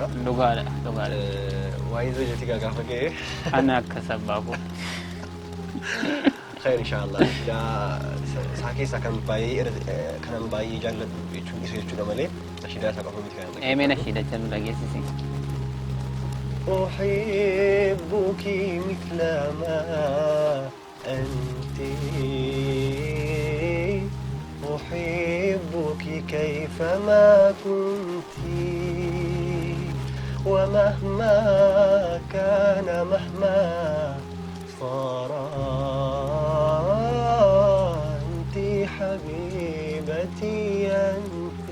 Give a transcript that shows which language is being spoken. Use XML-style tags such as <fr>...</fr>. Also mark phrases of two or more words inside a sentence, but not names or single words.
<om>Dhugaadha. Waa'ee zawjatii gaafa ga'e ana akka sabbaabu.</om> <ar>خير إن شاء الله.</ar> <om>Isaa keessaa kan baay'ee jaalladhu jechuun isa jechuudha malee nashiidaa isaa qofa miti kan. Mee nashiidacha nu dhageessisi.</om> <ar>أحبك مثل ما أنت أحبك كيفما كنت ومهما كان مهما صار أنت حبيبتي أنت</ar>